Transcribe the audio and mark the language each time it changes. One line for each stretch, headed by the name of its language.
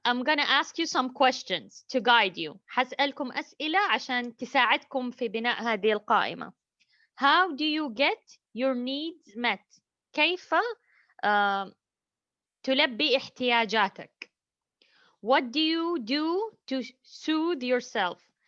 English: I'm gonna ask you some questions to guide you.
Arabic: حسألكم أسئلة عشان تساعدكم في بناء هذه القائمة.
English: How do you get your needs met?
Arabic: كيف تلبي احتياجاتك؟
English: What do you do to soothe yourself?